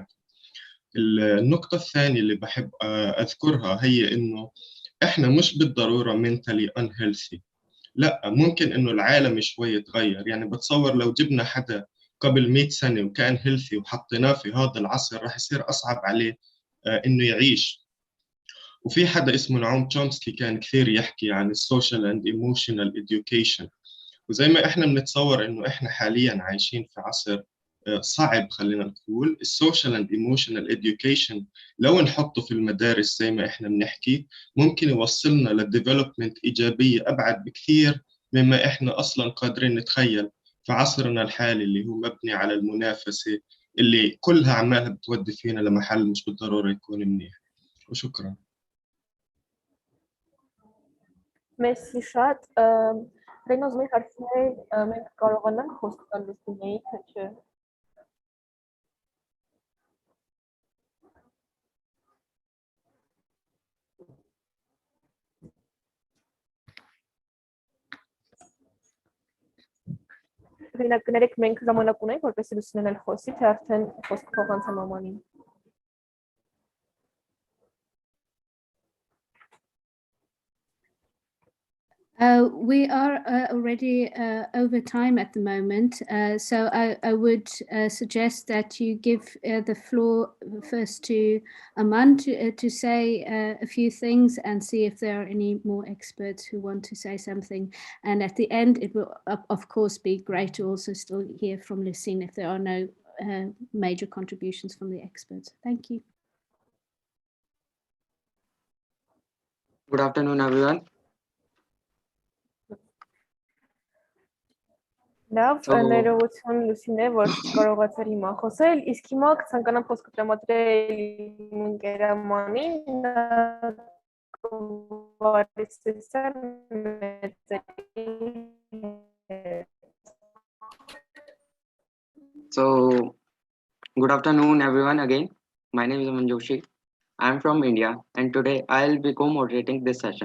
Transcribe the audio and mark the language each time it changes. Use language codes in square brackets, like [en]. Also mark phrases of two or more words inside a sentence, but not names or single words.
[ar] النقطة الثانية اللي بحب أذكرها هي إنه إحنا مش بالضرورة [en] mentally unhealthy، [ar] لا، ممكن إنه العالم شوي يتغير. يعني بتصور لو جبنا حدا قبل 100 سنة وكان healthy وحطيناه في هذا العصر راح يصير أصعب عليه إنه يعيش. وفي حدا اسمه نعوم تشومسكي كان كثير يحكي عن [en] social and emotional education، [ar] وزي ما إحنا بنتصور إنه إحنا حالياً عايشين في عصر صعب، خلينا نقول [en] the social and emotional education [ar] لو نحطه في المدارس زي ما إحنا بنحكي ممكن يوصلنا للديفلوبمنت إيجابية أبعد بكثير مما إحنا أصلاً قادرين نتخيل في عصرنا الحالي اللي هو مبني على المنافسة اللي كلها عمالها بتودي فينا لمحل مش بالضرورة يكون منيح. وشكرا. [hy] Merci շատ։ Ռեյնա, ուզում եմ հարցնել, մենք կարողանանք խոստալ լուսինեի, թե չէ։ Ռեյնա, կներեք, մենք ժամանակ ունենք, որպեսզի լուսինեն էլ խոսի, թե արդեն խոսք փոխանցեմ Ամանին։ [en] We are already over time at the moment, so I would suggest that you give the floor first to Aman to say a few things and see if there are any more experts who want to say something. And at the end, it will, of course, be great to also still hear from Lucine if there are no major contributions from the experts. Thank you. Good afternoon, everyone. [hy] Լավ, ներողություն Լուսինե, որ չկարողացար հիմա խոսել, իսկ հիմա կցանկանամ խոսքը տրամադրել իմ ընկեր Ամանին, [en] So, good afternoon, everyone. Again, my name is Aman Joshi. I'm from India, and today I'll be co-moderating this session.